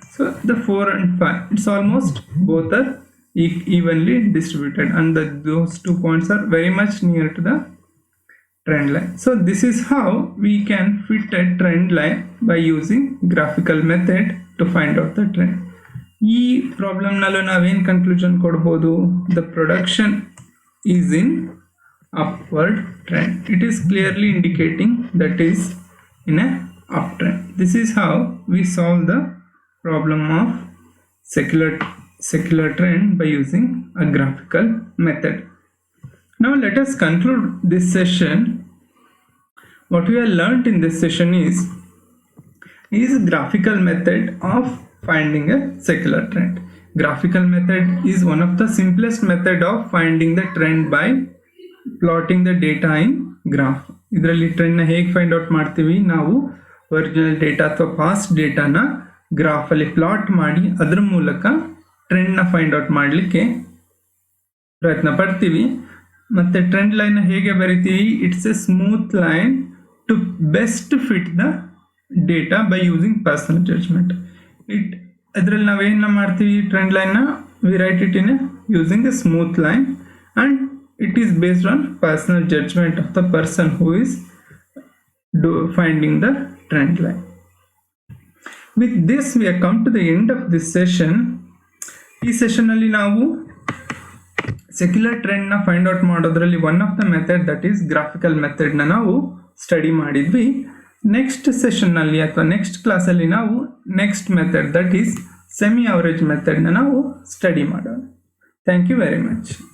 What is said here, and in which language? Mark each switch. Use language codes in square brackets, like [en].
[en] So the 4 and 5, it's almost both are evenly distributed, and those 2 points are very much near to the trend line. So this is how we can fit a trend line by using graphical method to find out the trend. ಈ ಪ್ರಾಬ್ಲಮ್ನಲ್ಲೂ ನಾವೇನು conclusion ಕೊಡ್ಬೋದು? The production is in upward trend. It is clearly indicating that is in a uptrend. This is how we solve the problem of secular trend by using a graphical method. Now let us conclude this session. What we have learnt in this session is graphical method of finding a secular trend. Graphical method is one of the simplest method of finding the trend by plotting the data in graph. [kn] ಇದರಲ್ಲಿ ಟ್ರೆಂಡ್ನ ಹೇಗೆ find out ಮಾಡ್ತೀವಿ? ನಾವು original data ಅಥವಾ past ಡೇಟಾನ ಗ್ರಾಫಲ್ಲಿ plot ಮಾಡಿ ಅದ್ರ ಮೂಲಕ ಟ್ರೆಂಡ್ನ find out ಮಾಡಲಿಕ್ಕೆ ಪ್ರಯತ್ನ ಪಡ್ತೀವಿ. [en] ಮತ್ತು ಟ್ರೆಂಡ್ ಲೈನ್ನ ಹೇಗೆ ಬರಿತೀವಿ? It's a smooth line to best fit the data by using personal judgement. [kn] ಅದರಲ್ಲಿ ನಾವೇನ ಮಾಡ್ತೀವಿ? [en] Trend ಲೈನ್ನ we write it in using a smooth line, and it is based on personal judgment of the person who is finding the trend line. With this we have come to the end of this session. [kn] ಈ ಸೆಷನಲ್ಲಿ ನಾವು secular ಟ್ರೆಂಡ್ನ find out ಮಾಡೋದ್ರಲ್ಲಿ one of the method that is graphical ಮೆಥಡ್ನ ನಾವು study ಮಾಡಿದ್ವಿ. Next ಸೆಷನ್ನಲ್ಲಿ ಅಥವಾ next ಕ್ಲಾಸಲ್ಲಿ ನಾವು next method that is semi average ಮೆಥಡ್ನ ನಾವು study ಮಾಡೋಣ. Thank you very much.